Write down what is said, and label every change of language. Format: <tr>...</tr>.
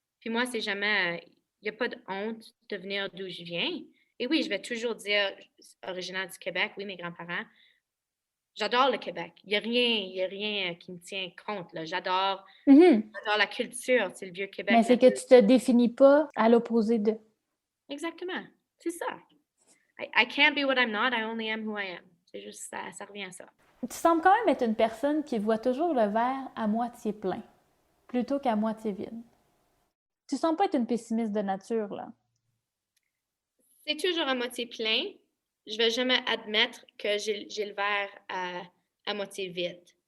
<fr>Puis moi, c'est jamais, il n'y a pas de honte de venir d'où je viens. Et oui, je vais toujours dire originaire du Québec, oui, mes grands-parents. J'adore le Québec. Il y a rien qui me tient compte, là. Mhm. J'adore la culture, c'est le vieux Mais Québec, la c'est que ville. tu te définis pas à l'opposé de. Exactement. C'est ça.</fr> <en>I can't be what I'm not, I only am who I am.</en> <fr>C'est juste ça, ça revient à ça. Tu sembles quand même être une personne qui voit toujours le verre à moitié plein, plutôt qu'à moitié vide. Tu sembles pas être une pessimiste de nature, là. C'est toujours à moitié plein. Je vais jamais admettre que j'ai le verre à moitié vide.</fr>